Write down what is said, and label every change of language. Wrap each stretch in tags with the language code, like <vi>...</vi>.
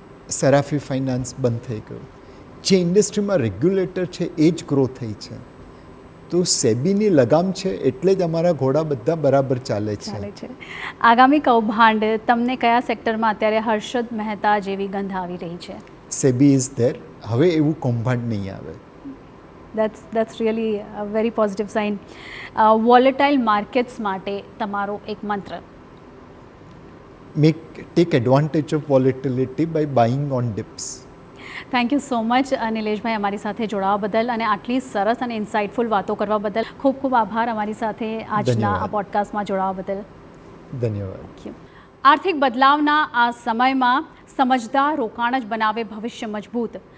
<gu>સરાફી finance બંધ થઈ ગયું. જે ઇન્ડસ્ટ્રીમાં રેગ્યુલેટર છે એ જ ગ્રો થઈ છે. તો સેબીની લગામ છે એટલે જ અમારા ઘોડા બધા બરાબર ચાલે છે. આગામી કૌભાંડ તમને કયા સેક્ટરમાં અત્યારે હર્ષદ મહેતા જેવી ગંધ આવી રહી છે?</gu> <en>SEBI is there.</en> <gu>હવે એવું કૌભાંડ નહીં આવે.</gu> <en>that's really a very positive sign.</en> <gu>Volatile markets માટે તમારો એક મંત્ર?</gu> <en>take advantage of volatility by buying on dips. Thank you so much</en> <gu>નિલેશભાઈ, અમારી સાથે જોડાવા બદલ અને આટલી સરસ અને ઇન્સાઇટફુલ વાતો કરવા બદલ ખૂબ ખૂબ આભાર. અમારી સાથે આજના આ પોડકાસ્ટમાં જોડાવા બદલ ધન્યવાદ. આર્થિક બદલાવના આ સમયમાં સમજદાર રોકાણ જ બનાવે ભવિષ્ય મજબૂત.</gu>